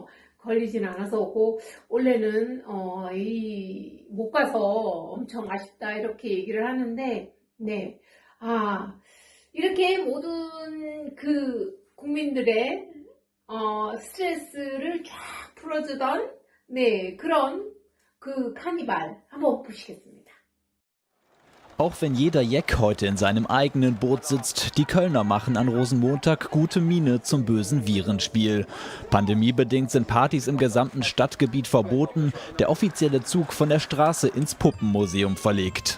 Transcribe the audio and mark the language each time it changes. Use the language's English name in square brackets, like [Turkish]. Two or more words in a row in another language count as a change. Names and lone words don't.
[Korean] 걸리지는 않아서 오고, 원래는 못 가서 엄청 아쉽다 이렇게 얘기를 하는데, 네, 이렇게 모든 그 국민들의 스트레스를 쫙 풀어주던, 네, 그런 그 카니발 한번 보시겠습니다. [German] Auch wenn jeder Jeck heute in seinem eigenen Boot sitzt, die Kölner machen an Rosenmontag gute Miene zum bösen Virenspiel. Pandemiebedingt sind Partys im gesamten Stadtgebiet verboten, der offizielle Zug von der Straße ins Puppenmuseum verlegt.